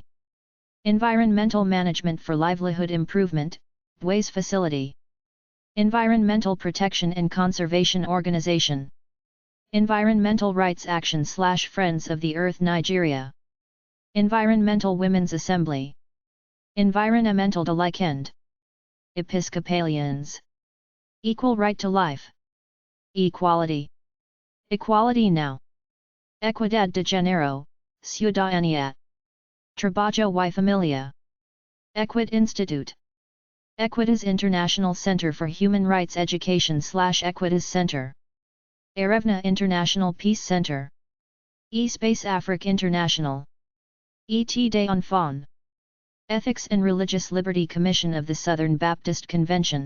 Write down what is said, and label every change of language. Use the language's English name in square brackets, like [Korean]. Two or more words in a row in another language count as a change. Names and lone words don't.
[English] Environmental Management for Livelihood Improvement, WAYS Facility. Environmental Protection and Conservation Organization. Environmental Rights Action / Friends of the Earth Nigeria. Environmental Women's Assembly. Environmental de Likend. Episcopalians. Equal Right to Life. Equality. Equality Now. Equidad de Género, Ciudadanía. Trabajo y Familia. Equid Institute. Equitas International Center for Human Rights Education / Equitas Center. Erevna International Peace Center. E-Space Afrique International. Et des Enfants. Ethics and Religious Liberty Commission of the Southern Baptist Convention.